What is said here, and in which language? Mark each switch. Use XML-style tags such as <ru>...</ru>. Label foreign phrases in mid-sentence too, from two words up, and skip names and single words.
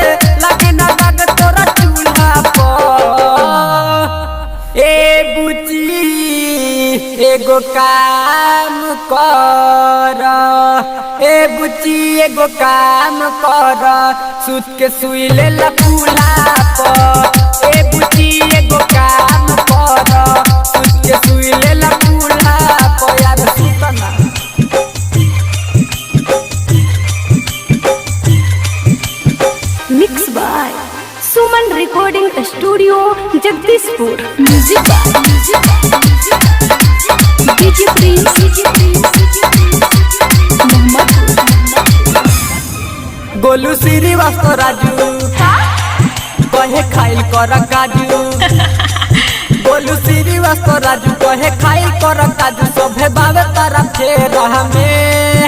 <bho>लगे ना लग तोरा चूल्हा पर ए बुची एगो काम कर, ए बुची एगो काम कर, सूत के सुई ले ला मुला पर। ए बुची एगो काम कर, सूत के सुई ले ला मुला पर। यार सूत ना</bho> <en>Mixed by Suman Recording Studio, Jagdishpur. Music by DJ Prince.</en> <bho>गोलू श्रीवास्तव राजू कहे खाइल कर काजू। गोलू श्रीवास्तव राजू कहे खाइल कर काजू। सभे बावे तारा फेर हमें</bho>